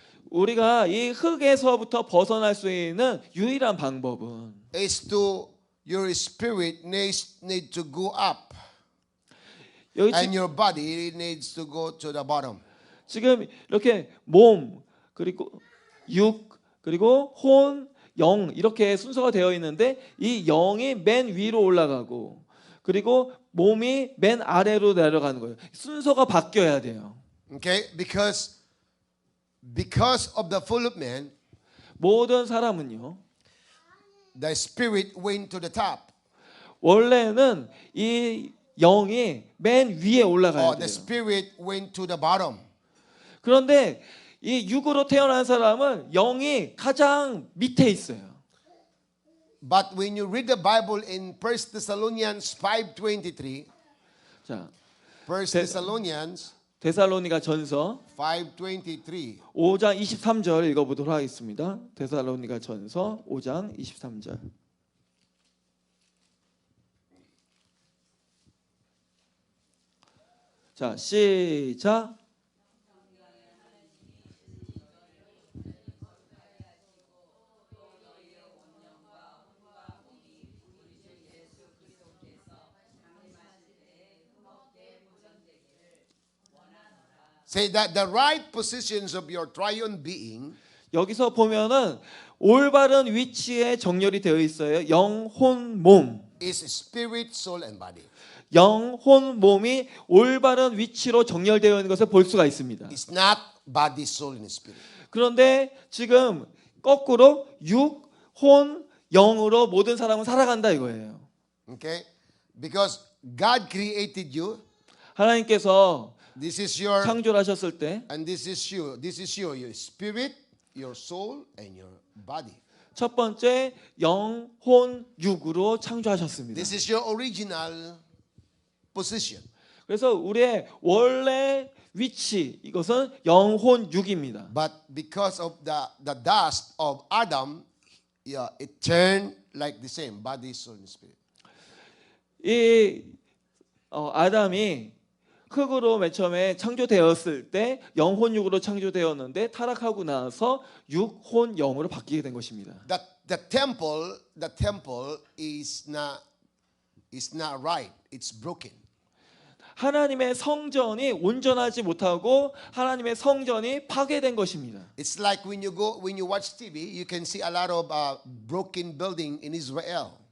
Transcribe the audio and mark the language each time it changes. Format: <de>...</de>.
<ko>우리가 이 흙에서부터 벗어날 수 있는 유일한 방법은</ko> <en>is to your spirit need to go up</en> <ko>여기</ko> <en>and your body needs to go to the bottom.</en> <ko>지금 이렇게 몸 그리고 육 그리고 혼, 영 이렇게 순서가 되어 있는데 이 영이 맨 위로 올라가고 그리고 몸이 맨 아래로 내려가는 거예요. 순서가 바뀌어야 돼요.</ko> <en>Okay? Because of the fall of man,</en> <ko>모든 사람은요.</ko> <en>the spirit went to the top.</en> <ko>원래는 이 영이 맨 위에 올라가야</ko> <en>Or the</en> <ko>돼요.</ko> <en>spirit went to the bottom.</en> <ko>그런데 이 육으로 태어난 사람은 영이 가장 밑에 있어요.</ko> <en>But when you read the Bible in 1 Thessalonians 5:23,</en> <ko>자, 1 대-</ko> <en>Thessalonians</en> <ko>데살로니가 전서 5:23. 5장 23절 읽어보도록 하겠습니다. 데살로니가 전서 5장 23절. 자, 시작.</ko> <en>Say that the right positions of your triune being</en> <ko>여기서 보면은 올바른 위치에 정렬이 되어 있어요. 영, 혼, 몸.</ko> <en>is spirit, soul, and body.</en> <ko>영, 혼, 몸이 올바른 위치로 정렬되어 있는 것을 볼 수가 있습니다.</ko> <en>It's not body, soul, and spirit.</en> <ko>그런데 지금 거꾸로 육, 혼, 영으로 모든 사람은 살아간다 이거예요.</ko> <en>Okay? Because God created you.</en> <ko>하나님께서</ko> <en>This is your</en> <ko>창조를 하셨을 때</ko> <en>and this is you. This is you, your spirit, your soul, and your body.</en> <ko>첫 번째 영, 혼, 육으로 창조하셨습니다.</ko> <en>This is your original position.</en> <ko>그래서 우리의 원래 위치 이것은 영, 혼, 육입니다.</ko> <en>But because of the dust of Adam, yeah, it turned like the same body, soul, and spirit.</en> <ko>이 아담이 흙으로 맨 처음에 창조되었을 때 영혼육으로 창조되었는데 타락하고 나서 육혼 영으로 바뀌게 된 것입니다.</ko> <en>The temple is not right. It's broken.</en> <ko>하나님의 성전이 온전하지 못하고 하나님의 성전이 파괴된 것입니다.</ko> <en>It's like when you watch TV, you can see a lot of broken building in Israel.</en>